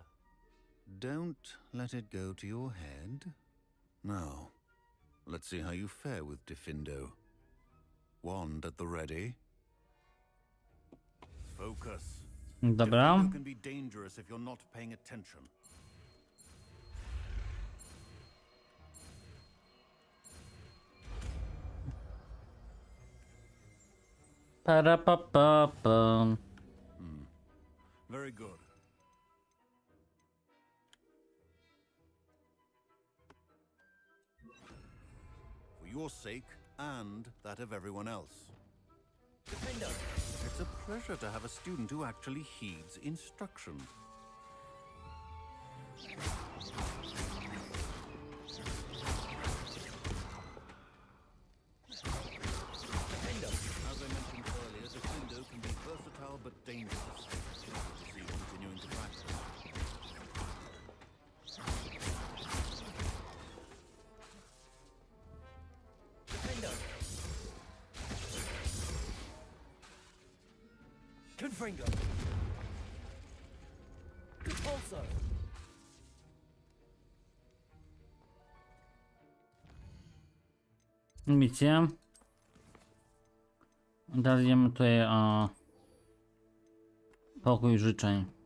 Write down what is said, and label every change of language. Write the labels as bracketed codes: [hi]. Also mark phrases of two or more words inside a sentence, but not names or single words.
[en] Don't let it go to your head. Now, let's see how you fare with Diffindo. Wand at the ready. Focus. [pl] Dobra. [en] Diffindo can be dangerous if you're not paying attention. Para-pa-pa-pam. Very good. For your sake and that of everyone else. It's a pleasure to have a student who actually heeds instruction. As I mentioned earlier, Diffindo can be versatile but dangerous. We'll see continuing to practice. Confringo! Capulso! [pl] Misja. Dajemy tutaj pokój życzeń.